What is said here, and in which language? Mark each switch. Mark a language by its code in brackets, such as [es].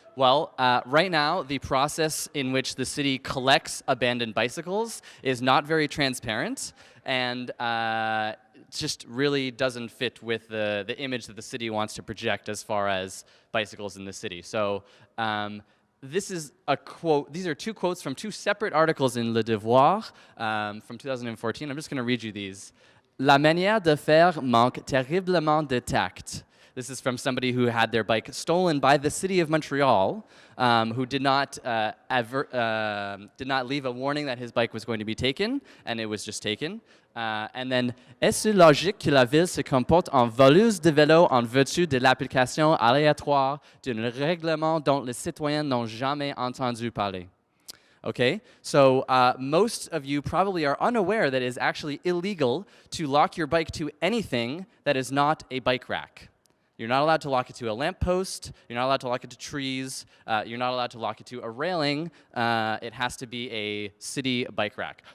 [en] Well, right now, the process in which the city collects abandoned bicycles is not very transparent, and just really doesn't fit with the image that the city wants to project as far as bicycles in the city. So this is a quote. These are two quotes from two separate articles in Le Devoir from 2014. I'm just going to read you these. [fr] La manière de faire manque terriblement de tact. [en] This is from somebody who had their bike stolen by the city of Montreal, who did not leave a warning that his bike was going to be taken, and it was just taken. And then, [fr] est-ce logique que la ville se comporte en voleuse de vélo en vertu de l'application aléatoire d'un règlement dont les citoyens n'ont jamais entendu parler? [en] Okay, so most of you probably are unaware that it is actually illegal to lock your bike to anything that is not a bike rack. You're not allowed to lock it to a lamppost. You're not allowed to lock it to trees. You're not allowed to lock it to a railing. It has to be a city bike rack.